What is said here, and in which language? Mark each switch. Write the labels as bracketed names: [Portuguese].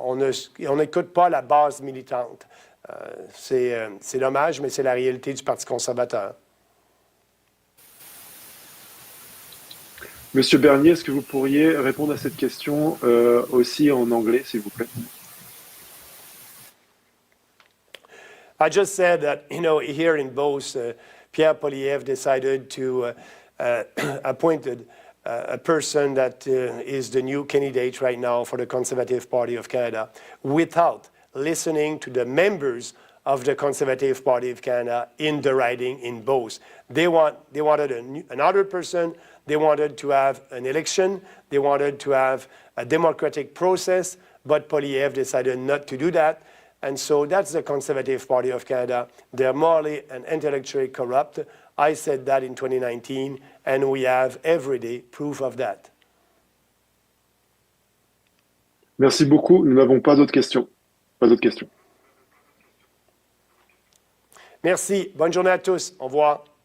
[French] On n'écoute pas la base militante. C'est dommage, mais c'est la réalité du Parti conservateur. Monsieur Bernier, est-ce que vous pourriez répondre à cette question aussi en anglais, s'il vous plaît? [English] I just said that, here in Beauce, Pierre Poilievre decided to appointed a person that is the new candidate right now for the Conservative Party of Canada without listening to the members of the Conservative Party of Canada in the riding in Beauce. They wanted another person. They wanted to have an election. They wanted to have a democratic process, but Poilievre decided not to do that. And so that's the Conservative Party of Canada. They're morally and intellectually corrupt. I said that in 2019, and we have everyday proof of that. [French] Merci beaucoup. Nous n'avons pas d'autres questions. Pas d'autres questions. Merci. Bonne journée à tous. Au revoir.